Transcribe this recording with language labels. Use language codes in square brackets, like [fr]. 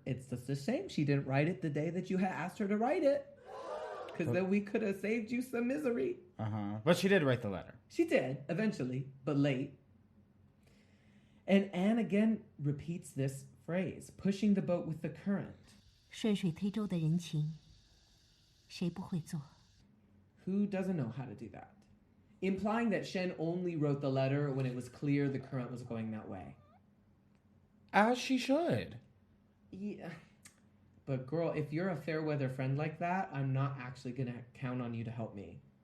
[en] It's just a shame she didn't write it the day that you had asked her to write it. Because then we could have saved you some misery. But she did write the letter. She did, eventually, but late. And Anne again repeats this phrase, pushing the boat with the current. [zh] 顺水推舟的人情，谁不会做? [en] Who doesn't know how to do that? Implying that Shen only wrote the letter when it was clear the current was going that way. As she should. Yeah. But girl, if you're a fair weather friend like that, I'm not actually going to count on you to help me.